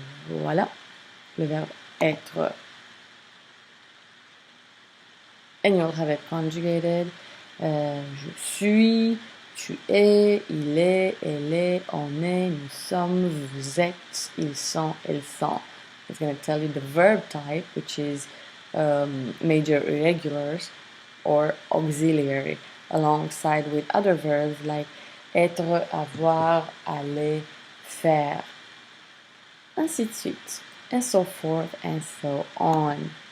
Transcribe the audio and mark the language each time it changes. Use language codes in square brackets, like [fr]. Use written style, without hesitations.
[fr] Voilà, le verbe être. [en] And you'll have it conjugated. [fr] Je suis, tu es, il est, elle est, on est, nous sommes, vous êtes, ils sont, elles sont. [en] It's going to tell you the verb type, which is major irregulars or auxiliary, alongside with other verbs like être, avoir, aller, faire, [fr] ainsi de suite, [en] and so forth and so on.